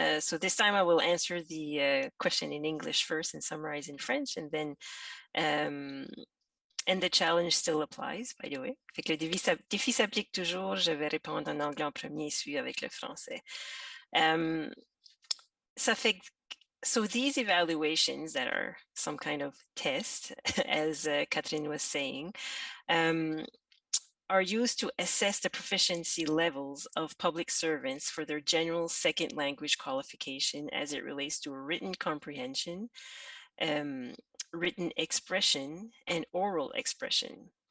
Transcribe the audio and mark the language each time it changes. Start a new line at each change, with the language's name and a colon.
English: So this time I will answer the question in English first and summarize in French, and then and the challenge still applies, by the way.
French: Fait que le défi s'applique toujours. Je vais répondre en anglais en premier et suivre avec le français.
English: So these evaluations that are some kind of test, as Catherine was saying, are used to assess the proficiency levels of public servants for their general second language qualification as it relates to written comprehension, written expression, and oral expression.